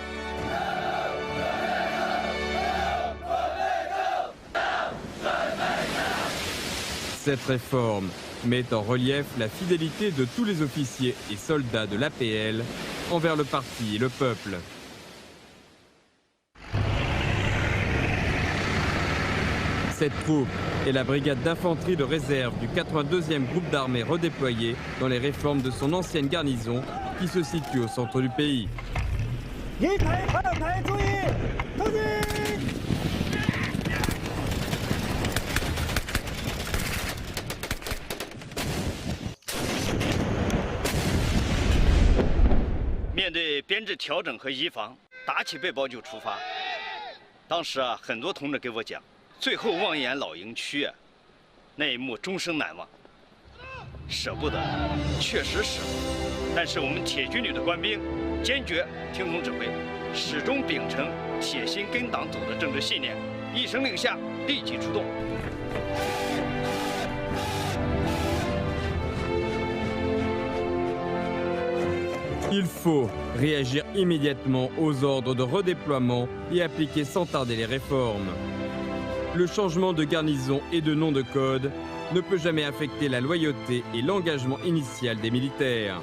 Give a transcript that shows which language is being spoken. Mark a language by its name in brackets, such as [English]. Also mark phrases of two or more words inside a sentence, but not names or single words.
[French] Cette réforme met en relief la fidélité de tous les officiers et soldats de l'APL envers le parti et le peuple. Cette troupe est la brigade d'infanterie de réserve du 82e groupe d'armée redéployé dans les réformes de son ancienne garnison qui se situe au centre du pays. [Chinese] 面对编制调整和移防，打起背包就出发。当时啊，很多同志给我讲，最后望一眼老营区啊，那一幕终生难忘。舍不得，确实舍不得。但是我们铁军旅的官兵坚决听从指挥，始终秉承铁心跟党走的政治信念，一声令下，立即出动。 [French] Il faut réagir immédiatement aux ordres de redéploiement et appliquer sans tarder les réformes. Le changement de garnison et de nom de code ne peut jamais affecter la loyauté et l'engagement initial des militaires.